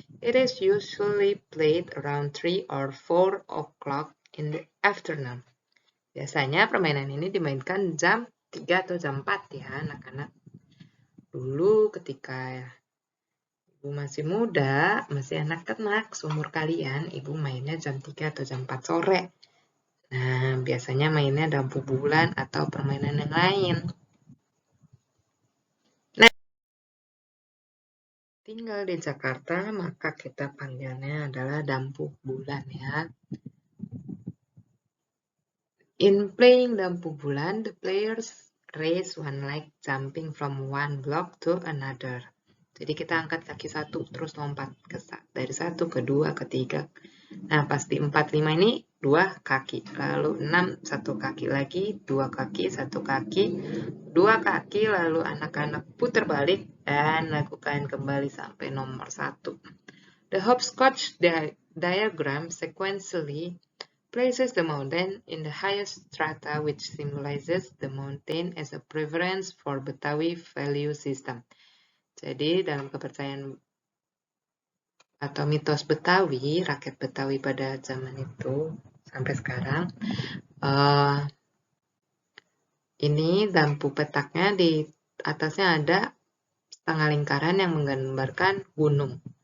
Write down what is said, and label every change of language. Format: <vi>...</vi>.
<en>It is usually played around 3 or 4 o'clock in the afternoon.</en> <id>Biasanya permainan ini dimainkan jam 3 atau jam 4 ya anak-anak. Dulu ketika ibu masih muda, masih anak-anak seumur kalian, ibu mainnya jam 3 atau jam 4 sore. Nah, biasanya mainnya dampu bulan atau permainan yang lain. Nah, tinggal di Jakarta, maka kita panggilnya adalah dampu bulan ya.</id> <en>In playing lampu bulan, the players raise one leg jumping from one block to another.</en> <id>Jadi kita angkat kaki satu, terus lompat dari satu ke dua ke tiga. Nah, pas di 4, 5 ini 2 kaki, lalu 6 1 kaki lagi, 2 kaki, 1 kaki, 2 kaki, lalu anak-anak putar balik dan lakukan kembali sampai nomor 1.</id> <en>The hopscotch diagram sequentially places the mountain in the highest strata, which symbolizes the mountain as a preference for Betawi value system.</en> <id>Jadi dalam kepercayaan atau mitos Betawi, rakyat Betawi pada zaman itu sampai sekarang, ini lampu petaknya di atasnya ada setengah lingkaran yang menggambarkan gunung.</id>